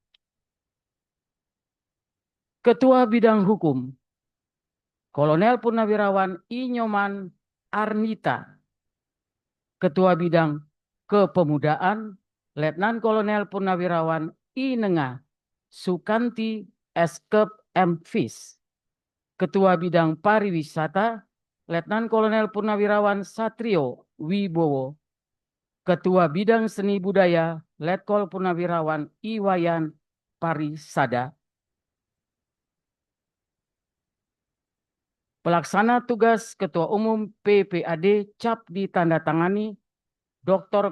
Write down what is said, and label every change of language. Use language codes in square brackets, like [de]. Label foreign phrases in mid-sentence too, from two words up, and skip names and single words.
[id] Ketua Bidang Hukum, Kolonel Purnawirawan I Nyoman Arnita. Ketua Bidang Kepemudaan, Letnan Kolonel Purnawirawan I Nengah Sukanti Eskep Mfis. Ketua Bidang Pariwisata, Letnan Kolonel Purnawirawan Satrio Wibowo. Ketua Bidang Seni Budaya, Letkol Purnawirawan Iwayan Parisada. Pelaksana tugas Ketua Umum PPAD cap ditandatangani Dr.